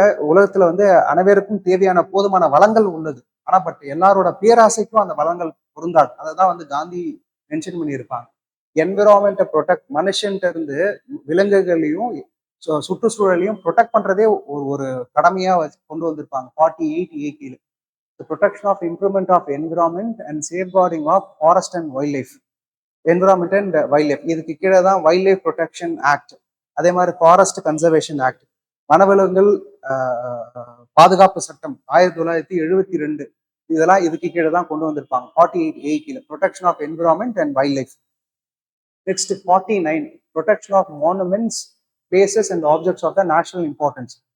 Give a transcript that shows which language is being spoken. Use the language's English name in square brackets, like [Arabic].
[Tamil] உலகத்துல வந்து அனைவருக்கும் தேவையான போதுமான வளங்கள் உள்ளது. ஆனா பட் எல்லாரோட பேராசைக்கும் அந்த வளங்கள் பொருந்தாது. அதை தான் வந்து காந்தி மென்ஷன் பண்ணியிருப்பாங்க. என்விரான்மெண்ட்டை ப்ரொடெக்ட், மனுஷன்ட்ட இருந்து விலங்குகளையும் சுற்றுச்சூழலையும் ப்ரொடெக்ட் பண்றதே ஒரு கடமையா கொண்டு வந்திருப்பாங்க 48A கீழே. [English] The protection of improvement of environment and safeguarding of forest and wildlife. [Tamil] Environment and wild life, இதுக்கு கீழே தான் வைல்ட் லைஃப் ப்ரொடெக்ஷன் ஆக்ட், அதே மாதிரி ஃபாரஸ்ட் கன்சர்வேஷன் ஆக்ட், வனவிலங்குகள் பாதுகாப்பு சட்டம் 1972, இதெல்லாம் இதுக்கு கீழே தான் கொண்டு வந்திருப்பாங்க 48A கீழே. Protection of environment and wild life. Next 49, protection of monuments, places and objects of the national importance.